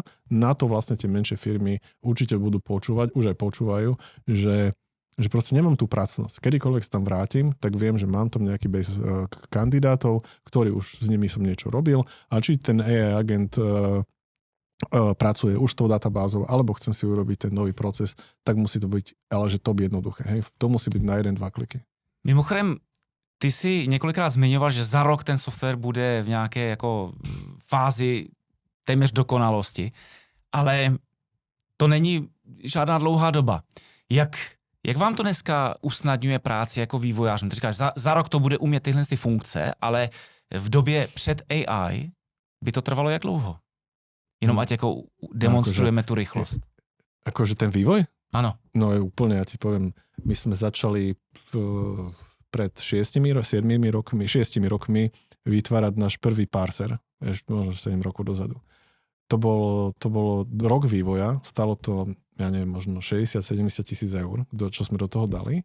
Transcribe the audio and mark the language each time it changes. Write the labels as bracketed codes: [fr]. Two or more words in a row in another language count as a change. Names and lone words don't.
[sk] Na to vlastne tie menšie firmy určite budú počúvať, už aj počúvajú, že proste nemám tú pracnosť. Kedykoľvek sa tam vrátim, tak viem, že mám tam nejaký base kandidátov, ktorí už s nimi som niečo robil a či ten AI agent pracuje už s tou databázou, alebo chcem si urobiť ten nový proces, tak musí to byť, ale že to by jednoduché. Hej? To musí byť na 1-2 kliky. [cs] Mimochodem, ty si několikrát zmiňoval, že za rok ten software bude v nějaké jako fázi téměř dokonalosti, ale to není žádná dlouhá doba. Jak vám to dneska usnadňuje práci jako vývojářům? Ty říkáš, za rok to bude umět tyhle funkce, ale v době před AI by to trvalo jak dlouho? Jenom ať jako demonstrujeme tu rychlost. [sk] Akože ten vývoj? Áno. No je úplne, ja ti poviem, my sme začali pred 6 rokmi vytvárať náš prvý parser, možno 7 rokov dozadu. To bolo rok vývoja, stalo to, ja neviem, možno 60-70 tisíc eur, čo sme do toho dali.